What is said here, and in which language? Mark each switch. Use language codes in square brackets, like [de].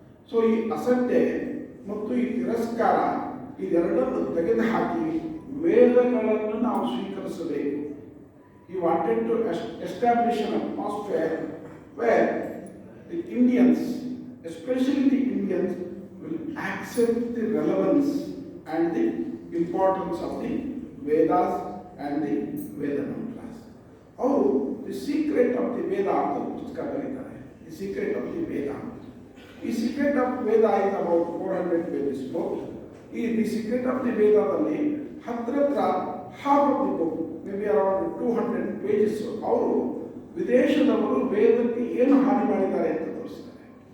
[kn] So ಈ ಅಸಡ್ಡೆ ಮತ್ತು ಈ ತಿರಸ್ಕಾರ ಇದೆರಡನ್ನು ತೆಗೆದುಹಾಕಿ ವೇದಗಳನ್ನು ನಾವು ಸ್ವೀಕರಿಸಬೇಕು. [en] He wanted to establish an atmosphere where the Indians, especially the Indians, will accept the relevance and the importance of the Vedas and the Veda mantras. [kn] ಅವರು ದಿ ಸೀಕ್ರೆಟ್ ಆಫ್ ದಿ ವೇದ ಅಂತ ಪುಸ್ತಕ ಬರೀತಾರೆ. [en] The secret of the Veda. ಈ secret of Veda is about 400 pages book. [kn] ಈ the secret of the ವೇದದಲ್ಲಿ ಹತ್ರ [en] half of the book, may be around 200 pages, [kn] ಅವರು ವಿದೇಶದವರು ವೇದಕ್ಕೆ ಏನು ಹಾನಿ ಮಾಡಿದ್ದಾರೆ ಅಂತ ತೋರಿಸ್ತಾರೆ.